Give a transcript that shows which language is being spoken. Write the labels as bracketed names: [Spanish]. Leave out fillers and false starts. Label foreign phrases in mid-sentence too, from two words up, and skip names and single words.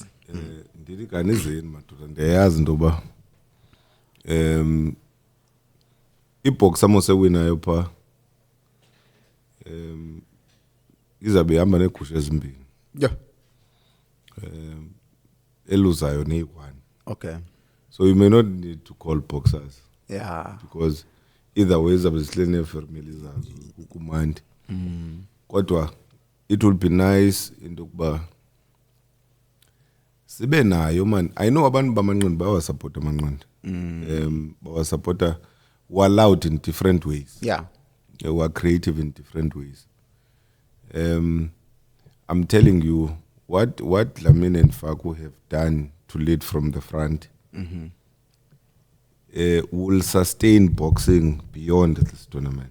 [Xhosa] Ndithi kanizeni madoda, ndiyayazi into yoba ibox amosewinayo pha izabe ihamba negusha ezimbini. [English] Yeah. [Xhosa] Eluzayo neyi-1. [English] Okay. So you may not need to call boxers Yeah. because either way [Xhosa] zabe zihleli neefamily zazo kumandi. Kodwa [English] it will be nice [Xhosa] into kuba sibe nayo man. [English] I know [Xhosa] abantu bamanqindi bayawasupporta amanqindi. [English] Bawasupporta who are loud in different ways. Yeah. Who are creative in different ways. I'm telling you what Dlamini and Faku have done to lead from the front will sustain boxing beyond this tournament.